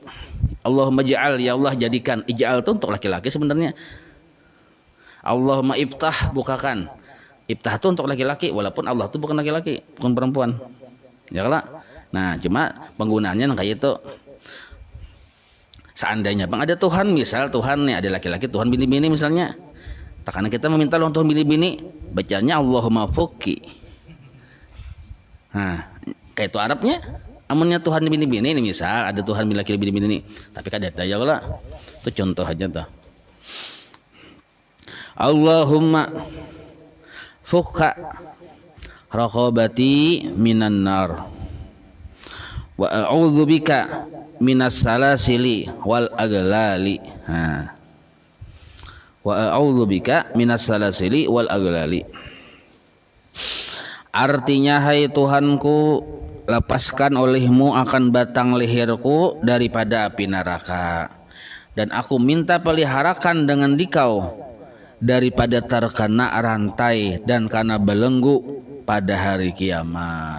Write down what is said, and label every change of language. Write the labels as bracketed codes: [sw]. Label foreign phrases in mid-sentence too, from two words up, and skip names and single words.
[ar] اللهم اجعل, [id] ya Allah jadikan. Ij'al itu untuk laki-laki sebenarnya. [ar] اللهم افتح, bukakan. [id] Iftah itu untuk laki-laki, walaupun Allah itu bukan laki-laki bukan perempuan ya kalau. [bjn] Nah cuma penggunaannya kayak itu. Seandainya bang ada Tuhan, misal Tuhan nih ada laki-laki, Tuhan bini-bini misalnya, karena kita meminta loh Tuhan bini-bini, bacanya [ar] اللهم فكي. [bjn] Nah kayak itu Arabnya, amunnya Tuhan bini-bini ini misal ada Tuhan laki-laki bini-bini ini, tapi kada ada ya lah. Itu contoh aja tuh. [ar] اللهم فك رقبتي من النار وأعوذ بك من السلاسل والأغلال. وأعوذ بك من السلاسل والأغلال. [id] Artinya, hai Tuhanku, lepaskan olehmu akan batang leherku daripada api neraka, dan aku minta peliharakan dengan dikau daripada terkena rantai dan karena belenggu pada hari kiamat.